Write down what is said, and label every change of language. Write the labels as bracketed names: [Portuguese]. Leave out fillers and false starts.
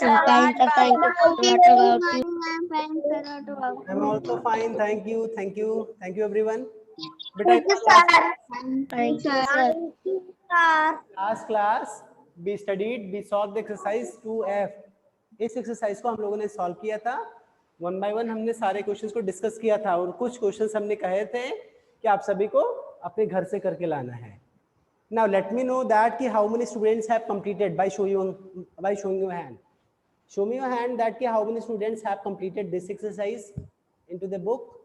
[English] Fine, sir. Thank you. What about you? I'm fine, sir. What about I'm also fine. Thank you. Thank you. Thank you everyone. Beta, you, sir? Thank you, sir. last class we studied, we solved the exercise 2F. [Hindi] इस exercise को हम लोगों ने solve किया था. [English] one by one [Hindi] हमने सारे questions को डिस्कस किया था और कुछ क्वेश्चंस हमने कहे थे कि आप सभी को अपने घर से करके लाना है. [English] Now let me know that [Hindi] कि [English] how many students have completed by showing your hand. Show me your hand that [Hindi] कि [English] how many students have completed this exercise into the book.